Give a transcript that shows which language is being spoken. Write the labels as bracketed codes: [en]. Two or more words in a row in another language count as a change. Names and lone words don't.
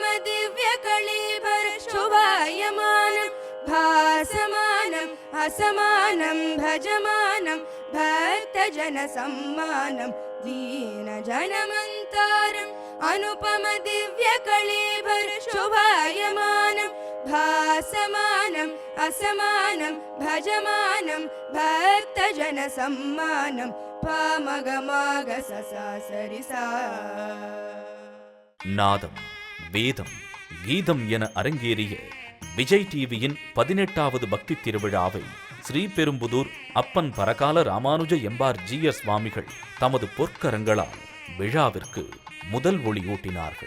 [sa] दिव्य कलेबर शोभायमानं भासमानम् असमानं भजमानं भक्तजन सम्मानं दीन जनमन्तारम् अनुपम दिव्य कलेबर शोभायमानं भासमानम् असमानं भजमानं भक्तजन सम्मानं पामगमाग सरिसा [ta] நாதம் வேதம் கீதம் என அரங்கேறிய விஜய் டிவியின் 18வது பக்தி திருவிழாவை ஸ்ரீபெரும்புதூர் அப்பன் பரகால ராமானுஜ எம்பார் ஜீயர் சுவாமிகள் தமது பொற்கரங்களால் விழாவிற்கு முதல் ஒளியூட்டினார்கள்.